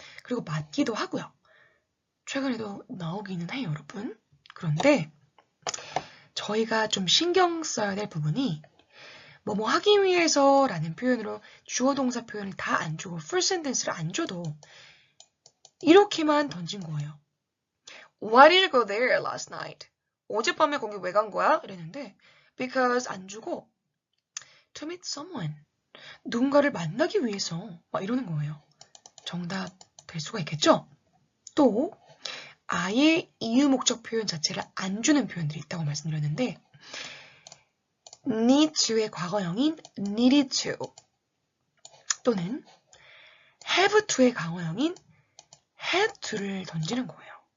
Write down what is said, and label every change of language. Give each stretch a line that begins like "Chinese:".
Korean: 그리고 맞기도 하고요. 최근에도 나오기는 해요, 여러분. 그런데 저희가 좀 신경 써야 될 부분이 뭐뭐 하기 위해서 라는 표현으로 주어 동사 표현을 다 안 주고 full sentence를 안 줘도 이렇게만 던진 거예요.
English: Why did you go there last night?
Korean: 어젯밤에 거기 왜 간 거야? 이랬는데 because 안 주고
English: to meet someone.
Korean: 누군가를 만나기 위해서 막 이러는 거예요. 정답 될 수가 있겠죠? 또 아예 이유 목적 표현 자체를 안 주는 표현들이 있다고 말씀드렸는데 need to의 과거형인 needed to 또는 have to의 과거형인 had to를 던지는 거예요.